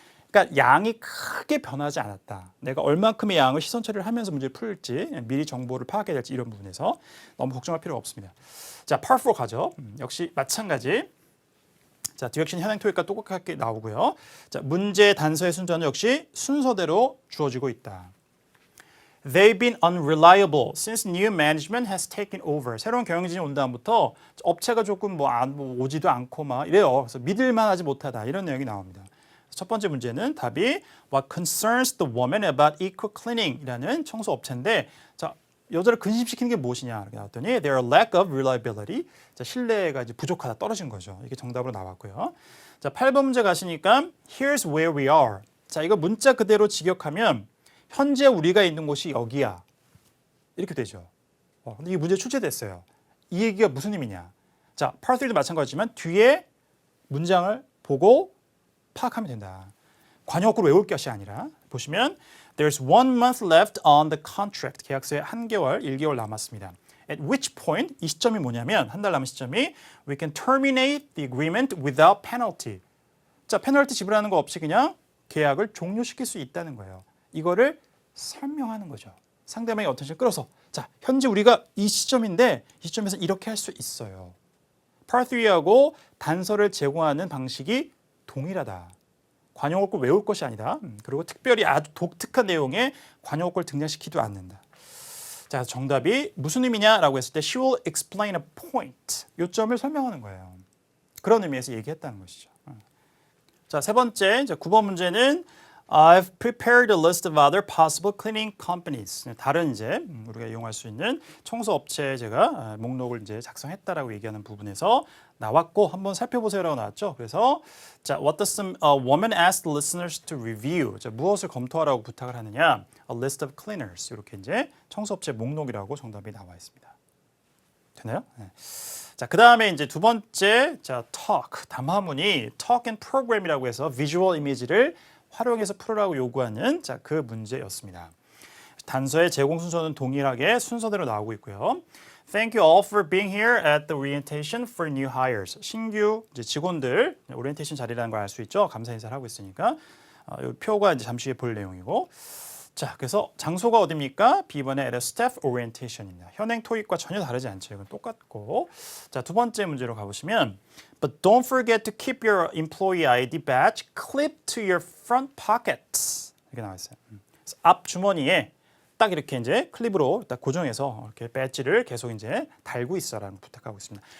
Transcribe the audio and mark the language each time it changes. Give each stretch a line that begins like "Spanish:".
Korean: 그러니까 양이 크게 변하지 않았다. 내가 얼만큼의 양을 시선 처리를 하면서 문제를 풀지 미리 정보를 파악해야 될지 이런 부분에서 너무 걱정할 필요가 없습니다. 자, Part 4 가죠. 역시 마찬가지. 자, 디렉션 현행 토익과 똑같게 나오고요. 자, 문제 단서의 순서는 역시 순서대로 주어지고 있다.
English: They've been unreliable since new management has taken over.
Korean: 새로운 경영진이 온 다음부터 업체가 조금 뭐 오지도 않고 막 이래요. 그래서 믿을만하지 못하다 이런 내용이 나옵니다. 첫 번째 문제는 답이
English: What concerns the woman about eco cleaning
Korean: 이라는 청소 업체인데, 자, 여자를 근심시키는 게 무엇이냐 이렇게 나왔더니
English: Their lack of reliability.
Korean: 자, 신뢰가 이제 부족하다, 떨어진 거죠. 이게 정답으로 나왔고요. 자, 8번 문제 가시니까
English: Here's where we are.
Korean: 자, 이거 문자 그대로 직역하면 현재 우리가 있는 곳이 여기야. 이렇게 되죠. 근데 이 문제 출제됐어요. 이 얘기가 무슨 의미냐? 자, Part 3도 마찬가지지만 뒤에 문장을 보고 파악하면 된다. 관용어구로 외울 것이 아니라 보시면
English: There's 1 month left on the contract.
Korean: 계약서에 1개월, 1개월 남았습니다.
English: At which point,
Korean: 이 시점이 뭐냐면 한 달 남은 시점이
English: We can terminate the agreement without penalty.
Korean: 자, 페널티 지불하는 거 없이 그냥 계약을 종료시킬 수 있다는 거예요. 이거를 설명하는 거죠. 상대방이 어떤 식으로 끌어서 자, 현재 우리가 이 시점인데 이 시점에서 이렇게 할 수 있어요. Part 3하고 단서를 제공하는 방식이 동일하다. 관용어를 외울 것이 아니다. 그리고 특별히 아주 독특한 내용의 관용어를 등장시키지도 않는다. 자, 정답이 무슨 의미냐라고 했을 때
English: she will explain a point.
Korean: 요점을 설명하는 거예요. 그런 의미에서 얘기했다는 것이죠. 자, 세 번째, 이제 9번 문제는
English: I've prepared a list of other possible cleaning companies.
Korean: 다른 이제 우리가 이용할 수 있는 청소 업체에 제가 목록을 이제 작성했다라고 얘기하는 부분에서 나왔고 한번 살펴보세요라고 나왔죠. 그래서 자,
English: what does some woman asked listeners to review?
Korean: 자, 무엇을 검토하라고 부탁을 하느냐?
English: A list of cleaners.
Korean: 이렇게 이제 청소 업체 목록이라고 정답이 나와 있습니다. 되나요? 네. 자, 그다음에 이제 두 번째, 자, talk 담화문이 talk and program이라고 해서 비주얼 이미지를 활용해서 풀으라고 요구하는 자, 그 문제였습니다. 단서의 제공 순서는 동일하게 순서대로 나오고 있고요.
English: Thank you all for being here at the orientation for new hires.
Korean: 신규 이제 직원들 오리엔테이션 자리라는 걸 알 수 있죠. 감사 인사를 하고 있으니까 이 표가 이제 잠시 후에 볼 내용이고. 자, 그래서 장소가 어디입니까?
English: B번에 at a staff orientation입니다.
Korean: 현행 토익과 전혀 다르지 않죠. 이건 똑같고. 자, 두 번째 문제로 가보시면
English: But don't forget to keep your employee ID badge clipped to your front pockets.
Korean: 이렇게 나와 있어요. 앞 주머니에 딱 이렇게 이제 클립으로 딱 고정해서 이렇게 배지를 계속 이제 달고 있어라는 부탁하고 있습니다.